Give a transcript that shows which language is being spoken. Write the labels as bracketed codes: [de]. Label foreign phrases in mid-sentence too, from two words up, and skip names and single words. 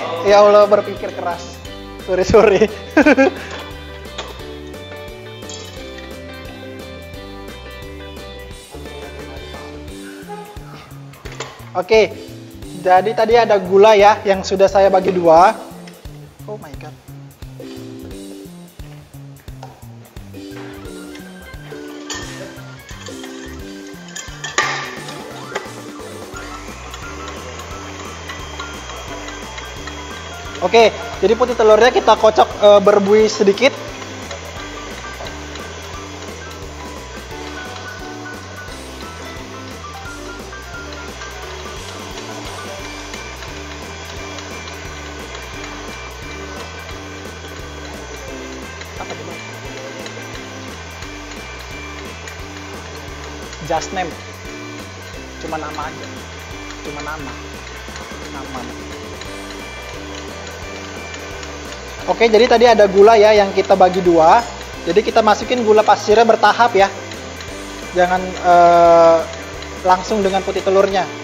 [id] Ya Allah, berpikir keras. Sorry. Oke, jadi tadi ada gula ya yang sudah saya bagi dua. [en] Oh my god. [id] Oke, jadi putih telurnya kita kocok berbuih sedikit. Apa coba? [en] Just name. [id] Cuma nama aja. Cuma nama. Oke, jadi tadi ada gula ya yang kita bagi dua. Jadi kita masukin gula pasirnya bertahap ya. Jangan langsung dengan putih telurnya.